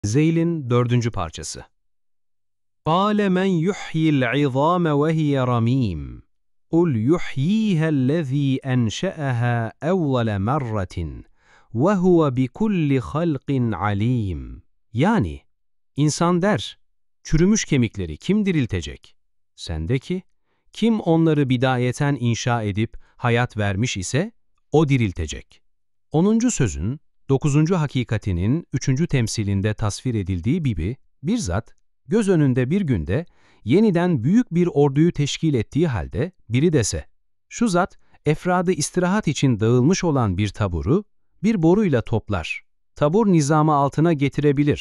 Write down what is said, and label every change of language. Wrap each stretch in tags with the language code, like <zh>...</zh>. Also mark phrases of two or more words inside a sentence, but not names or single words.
<tr>Zeyl'in 4. parçası.</tr> <ar>قَالَ مَنْ يُحْيِي الْعِظَامَ وَهِيَ رَمِيمٌ قُلْ يُحْيِيهَا الَّذ۪ي أَنْشَأَهَا أَوَّلَ مَرَّةٍ وَهُوَ بِكُلِّ خَلْقٍ عَلِيمٌ.</ar> <tr>Yani, insan der, çürümüş kemikleri kim diriltecek? Sen de ki, kim onları bidayeten inşa edip hayat vermiş ise, o diriltecek. 10. sözün, 9. hakikatinin 3. temsilinde tasvir edildiği gibi, bir zat, göz önünde bir günde, yeniden büyük bir orduyu teşkil ettiği halde, biri dese, şu zat, efradı istirahat için dağılmış olan bir taburu, bir boruyla toplar, tabur nizamı altına getirebilir.</tr>